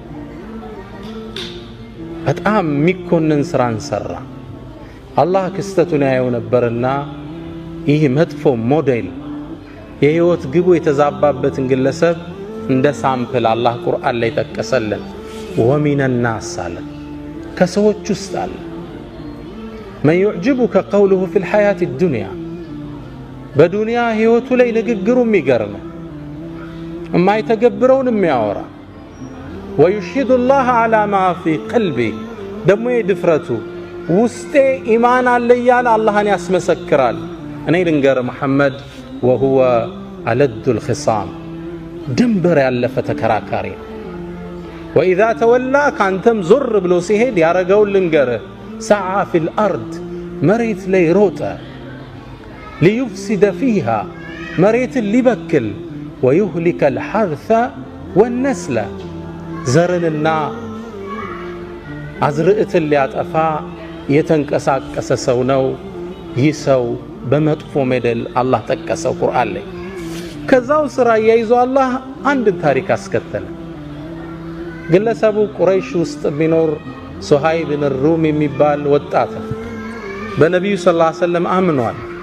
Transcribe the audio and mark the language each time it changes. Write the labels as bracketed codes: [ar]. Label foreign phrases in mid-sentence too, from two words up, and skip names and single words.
[am] በጣም የሚኮንን ስራን ሰራ። አላህ ክስተቱን ያየው ነበርና ይህ መጥፎ ሞዴል የህይወት ግቡ የተዛባበትን ግለሰብ እንደ ሳምፕል አላህ ቁርአን ላይ ጠቀሰልን። [ar] ومن الناس [am] አለ፣ ከሰዎች ውስጥ አለ [ar] من يعجبك قوله في الحياة الدنيا [am] በዱንያ ህይወቱ ላይ ንግግሩ የሚገርም የማይተገብረውን የሚያወራ [ar] ويشهد الله على ما في قلبي [am] ደግሞ የድፍረቱ ውስጤ ኢማን አለ እያለ አላህን ያስመሰክራል። እኔ ልንገር መሐመድ [ar] وهو ألد الخصام [am] ድንበር ያለፈ ተከራካሪ። [ar] وإذا تولى [am] ካንተም ዞር ብሎ ሲሄድ ያረጋውን ልንገር [ar] سعى في الأرض [am] መሬት ላይ ሮጠ [ar] ليفسد فيها [am] መሬትን ሊበክል [ar] ويهلك الحرث والنسل [am] ዘርንና አዝርዕትን ሊያጠፋ የተንቀሳቀሰ ሰው ነው። ይህ ሰው በመጥፎ ሞዴል አላህ ጠቀሰው ቁርአን ላይ። ከዛው ስራ ያይዞ አላህ አንድ ታሪክ አስከተለ። ግለሰቡ ቁረይሽ ውስጥ ቢኖር ሱሃይብ ብን ሩም የሚባል ወጣት በነብዩ ሰለላሁ ዐለይሂ ወሰለም አምኗል፣